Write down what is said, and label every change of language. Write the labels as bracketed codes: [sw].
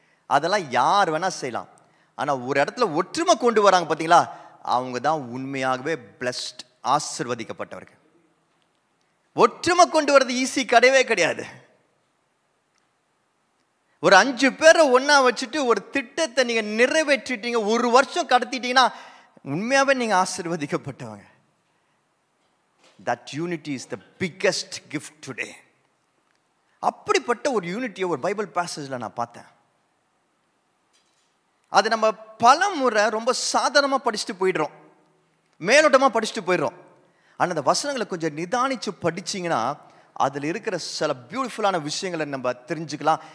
[ta] அதெல்லாம் யார் வேணா செய்யலாம். ஆனால் ஒரு இடத்துல ஒற்றுமை கொண்டு வராங்க பார்த்தீங்களா, அவங்க தான் உண்மையாகவே பிளஸ்ட், ஆசீர்வதிக்கப்பட்டவர்கள். ஒற்றுமை கொண்டு வர்றது ஈஸி கிடையவே கிடையாது. ஒரு 5 பேரை ஒன்னா வச்சுட்டு ஒரு திட்டத்தை நீங்க நிறைவேற்றிட்டீங்க, ஒரு வருஷம் கடத்திட்டீங்கன்னா உண்மையாவே நீங்க ஆசீர்வதிக்கப்பட்டவங்க. [en] That unity is the biggest gift today. [ta] அப்படிப்பட்ட ஒரு யூனிட்டியை ஒரு பைபிள் பேசேஜ்ல நான் பார்த்தேன். அது நம்ம பல முறை ரொம்ப சாதாரணமா படிச்சுட்டு போயிடுறோம், மேலோட்டமா படிச்சுட்டு போயிடுறோம். ஆனா அந்த வசனங்களை கொஞ்சம் நிதானிச்சு படிச்சீங்கன்னா அதில் இருக்கிற சில பியூட்டிஃபுல்லான விஷயங்களை நம்ம தெரிஞ்சுக்கலாம்.